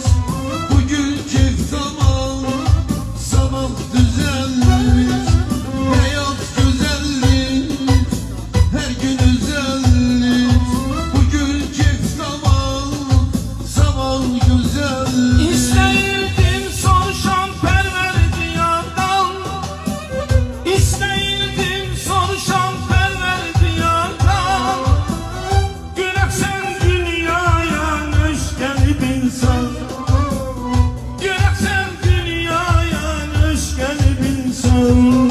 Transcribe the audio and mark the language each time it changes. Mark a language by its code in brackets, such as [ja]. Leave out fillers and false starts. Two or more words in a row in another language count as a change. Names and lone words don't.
[tr] Bugün keyif tamam, sabah düzellik. Hayat güzellik, her gün özellik. Bugün keyif tamam, sabah güzellik. [az] İsteyirdim soruşan perverdiyardan, İsteyirdim soruşan perverdiyardan. Görək sən dünyaya nöş gəlib insan, Görək sən dünyaya nöş gəlib insan.